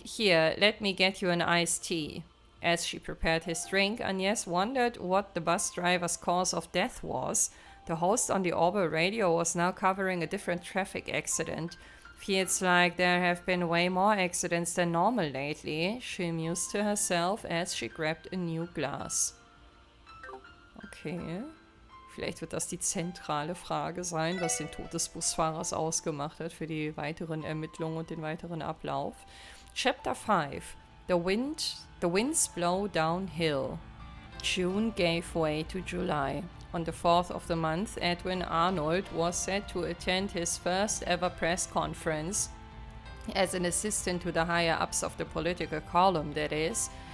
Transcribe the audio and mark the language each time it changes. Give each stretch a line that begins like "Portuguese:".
English: Here, let me get you an iced tea. As she prepared his drink, Agnès wondered what the bus driver's cause of death was. The host on the orbital radio was now covering a different traffic accident. Feels like there have been way more accidents than normal lately, she mused to herself as she grabbed a new glass. Okay.
German: Vielleicht wird das die zentrale Frage sein, was den Tod des Busfahrers ausgemacht hat für die weiteren Ermittlungen und den weiteren Ablauf.
English: Chapter 5. The winds blow downhill. June gave way to July. On the 4th of the month, Edwin Arnold was set to attend his first ever press conference. As an assistant to the higher-ups of the political column, that is.